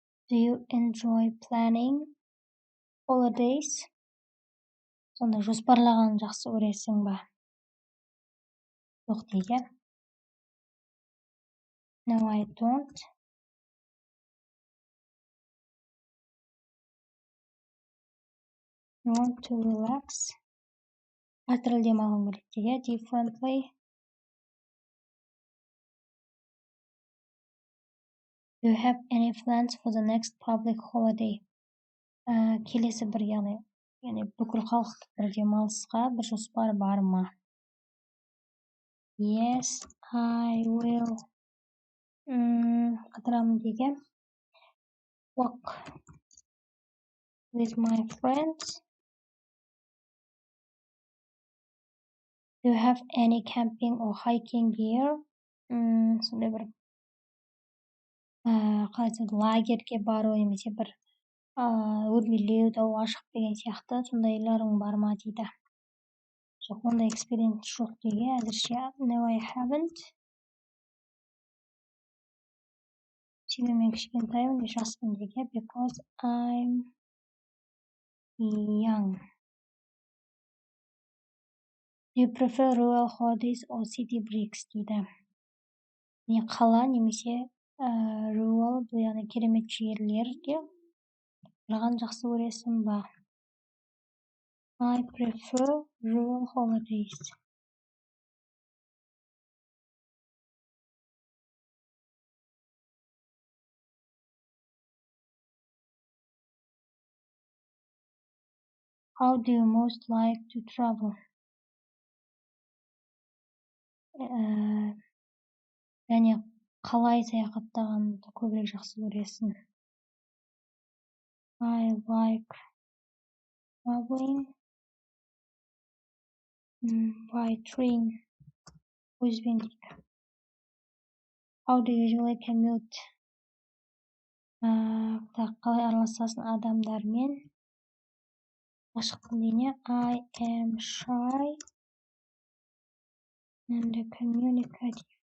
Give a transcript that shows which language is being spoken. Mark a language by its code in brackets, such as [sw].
[en] Do you enjoy planning holidays? [kk] Сонда жоспарлаған жақсы көресің ба? Жоқ дейді. [en] No, I don't. You want to relax? [kk] Қатырыл демалғым келеді дейді. [en] Differently. Do you have any plans for the next public holiday? [kk] Келесі бір яғни бүкіл халықтық бір демалысқа бір жоспар бар ма? [en] Yes, I will. [kk] Қатырамын деге. [en] Walk with my friends. Do you have any camping or hiking gear? [kk] Сондай бір лагерьге бару немесе бір өрмелеу, тауға шығып деген сияқты сондайларың бар ма дейді. Жоқ, ондай экспириенс жоқ деге әзірше. [en] No, I haven't. [kk] Себебі мен кішкентаймын, жаспын деге. [en] Because I'm young. Do you prefer rural holidays or city breaks [kk] дейді. Не қала немесе rural, яғни керемет жерлерге барған жақсы көресің ба? [en] I prefer rural holidays. How do you most like to travel? [kk] Және қалай саяхаттағанды көбірек жақсы көресің? [en] I like traveling by train. [kk] Пойызбен дейді. [en] How do you usually commute? [kk] Қалай араласасың адамдармен? Ашықпын дене. [en] I am shy and communicative.